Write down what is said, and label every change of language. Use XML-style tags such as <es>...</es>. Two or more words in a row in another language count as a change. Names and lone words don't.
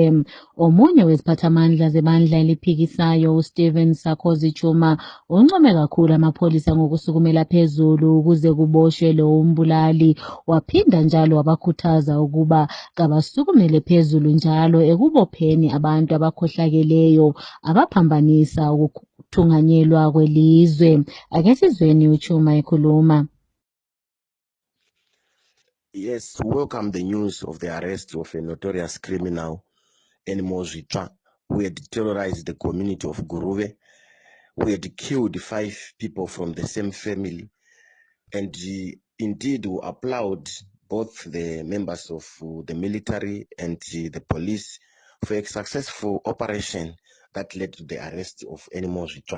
<nd>Omunye weziphathamandla zebandla eliphikisayo uStephen Sarkozy Chuma uncome kakhulu amapholisa ngokusukumela phezulu ukuze kuboshwe lo umbulali. Waphinda njalo wabakhuthaza ukuba kabasukumele phezulu njalo ekubopheni abantu abakhohlakeleyo abaphambanisa ukuthunganyelwa kwelizwe. Ake sizweni uChuma ekhuluma.</nd> <en>Yes, welcome the news of the arrest of a notorious criminal, Annie Mozwitha, who had terrorized the community of Guruve, who had killed 5 people from the same family. And indeed, we applaud both the members of the military and the police for a successful operation that led to the arrest of Annie Mozwitha.</en>